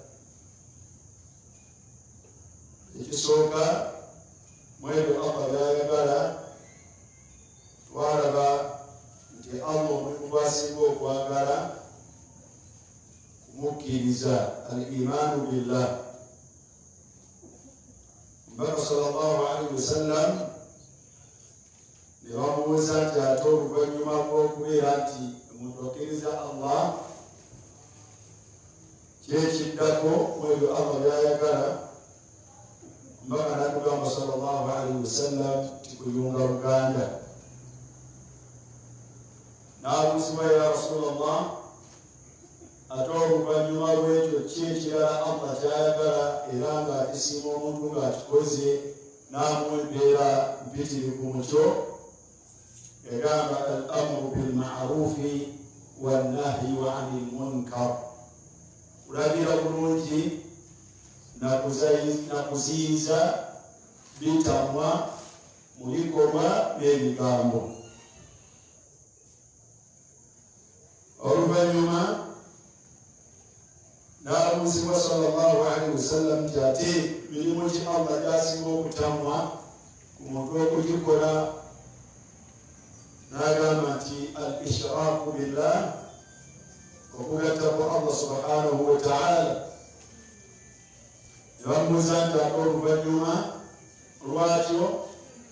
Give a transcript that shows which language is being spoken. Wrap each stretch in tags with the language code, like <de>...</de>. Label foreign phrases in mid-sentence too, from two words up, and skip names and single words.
<lg>Ekisooka mu ebyo Allah byayagala twalaba nti Allah omuntu gwasinga okwagala kumukkiriza,</lg> <ar>الإيمان بالله.</ar> <lg>Mbaka</lg> <ar>صلى الله عليه وسلم</ar> <lg>ne bamubuuza nti ate oluvannyuma lw'okubeera nti omuntu akkiriza Allah kyekiddako mu ebyo Allah byayagala, mbaka natugamba</lg> <ar>صلى الله عليه وسلم</ar> <lg>tikuyunga luganda. N'abuuzibwa</lg> <ar>يا رسول الله,</ar> <lg>ate oluvannyuma lw'ekyo ki ekirala Allah kyayagala era ng'akisiima omuntu ng'akikoze n'amuwa embeera mpitirivu mu kyo?</lg> <ar>Yagamba الأمر بالمعروف والنهي عن المنكر,</ar> <lg>kulagira bulungi nakuziyiza bitamwa mu bikolwa n'ebigambo. Oluvannyuma n'abuuzibwa</lg> <ar>صلى الله عليه وسلم</ar> <lg>nti ate mirimu ki Allah gy'asinga okutamwa ku muntu okugikola? N'agamba nti</lg> <ar>الإشراك بالله,</ar> <lg>okugattako</lg> <ar>الله سبحانه وتعالى.</ar> <lg>Ne bamubuuza nti ate oluvannyuma lwakyo?</lg>